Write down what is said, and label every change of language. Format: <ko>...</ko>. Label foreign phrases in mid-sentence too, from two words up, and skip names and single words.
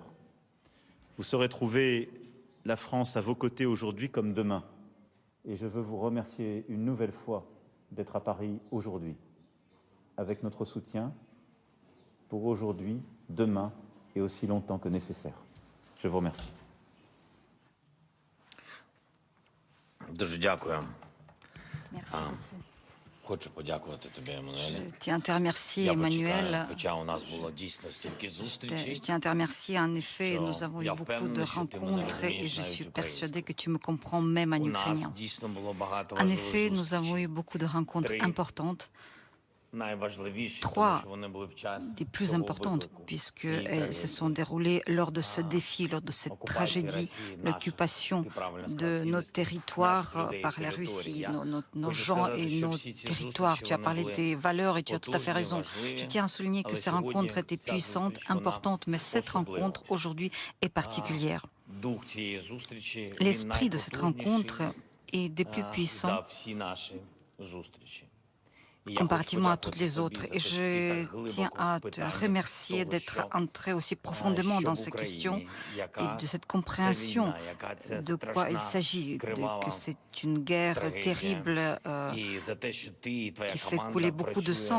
<fr>Vous saurez trouver la France à vos côtés aujourd'hui comme demain. Et je veux vous remercier une nouvelle fois d'être à Paris aujourd'hui, avec notre soutien pour aujourd'hui, demain et aussi longtemps que nécessaire. Je vous remercie.</fr> <uk>Дуже дякую.</uk> <fr>Merci beaucoup.</fr> <uk>Хочу подякувати тобі,</uk> <fr>Je</fr> <uk>Еммануеле.</uk> <fr>tiens à te remercier,</fr> <uk>Я Emmanuel. почекаю, хоча у нас було дійсно стільки</uk> <fr>Je</fr> <uk>зустрічей.</uk> <fr>tiens à te remercier. En effet, nous avons eu beaucoup de rencontres et je suis persuadée que tu me comprends même en</fr> <uk>У нас</uk> <fr>ukrainien.</fr> <uk>дійсно було багато</uk> <fr>En</fr> <uk>важливих</uk> <fr>effet, nous</fr> <uk>зустрічей.</uk> <fr>avons eu beaucoup de rencontres</fr> <uk>Три.</uk> <fr>importantes,</fr> <uk>Найважливіші, тому</uk> <fr>Trois</fr> <uk>що вони були в час</uk> <fr>des plus</fr> <uk>цього</uk> <fr>importantes,</fr> <uk>виклику,</uk> <fr>puisqu'elles se sont déroulées lors de ce défi, lors de cette tragédie, l'occupation de nos territoires par la Russie, nos gens et nos territoires. Tu as parlé des valeurs et tu as tout à fait raison. Je tiens à souligner que ces rencontres étaient puissantes, importantes, mais cette rencontre aujourd'hui est particulière.</fr> <uk>дух цієї зустрічі, він</uk> <fr>L'esprit de cette rencontre</fr> <uk>найпотужніший,</uk> <fr>est des plus puissants</fr> <uk>за всі наші зустрічі.</uk> <fr>comparativement à toutes les autres. Et je tiens à te remercier d'être entré aussi profondément dans ces questions et de cette compréhension de quoi il s'agit, que c'est une guerre terrible qui fait couler beaucoup de sang.</fr>